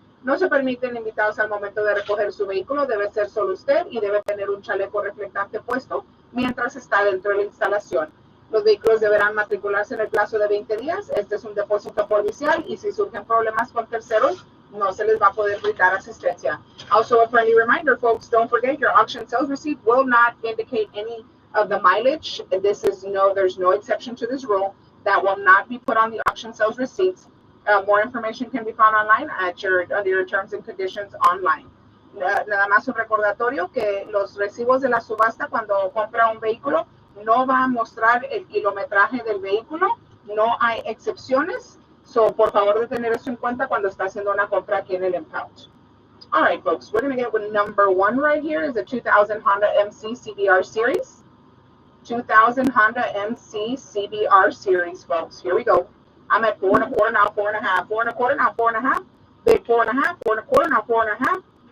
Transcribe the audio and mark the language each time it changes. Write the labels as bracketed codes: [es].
[es] No se permiten invitados al momento de recoger su vehículo, debe ser solo usted y debe tener un chaleco reflectante puesto mientras está dentro de la instalación. Los vehículos deberán matricularse en el plazo de 20 días. Este es un depósito policial y si surgen problemas con terceros, no se les va a poder brindar asistencia. [en] Also, a friendly reminder, folks, don't forget your auction sales receipt will not indicate any of the mileage. There's no exception to this rule. That will not be put on the auction sales receipts. More information can be found online under your terms and conditions online. [es] Nada más un recordatorio que los recibos de la subasta cuando compra un vehículo no va a mostrar el kilometraje del vehículo, no hay excepciones. So, por favor de tener eso en cuenta cuando está haciendo una compra aquí en el Impound. [en] All right, folks, we're going to get with number one right here is the 2000 Honda MC CBR Series. 2000 Honda MC CBR Series, folks. Here we go. I'm at 4 1/4 now, 4 1/2, 4 1/4 now, 4 1/2, bid 4 1/2, 4 1/4 now, 4 1/2.